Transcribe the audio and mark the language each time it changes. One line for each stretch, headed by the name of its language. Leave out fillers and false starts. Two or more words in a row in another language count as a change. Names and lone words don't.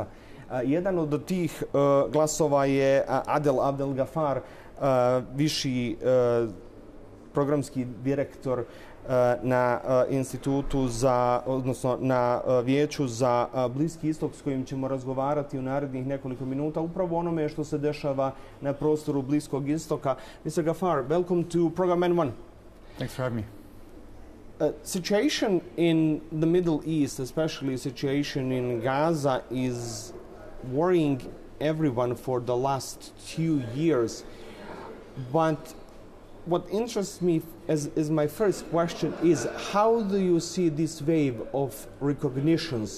Bosnian: Jedan od tih glasova je Adel Abdel Gafar, viši programski direktor na institutu za, odnosno na vijeću za Bliski istok, s kojim ćemo razgovarati u narednih nekoliko minuta upravo onome što se dešava na prostoru Bliskog istoka.
English: Mr. Gafar, welcome to program N1. Thanks for having me. Situation in the Middle East, especially situation in Gaza, is worrying everyone for the last 2 years. But what interests me as my first question is, how do you see this wave of recognitions?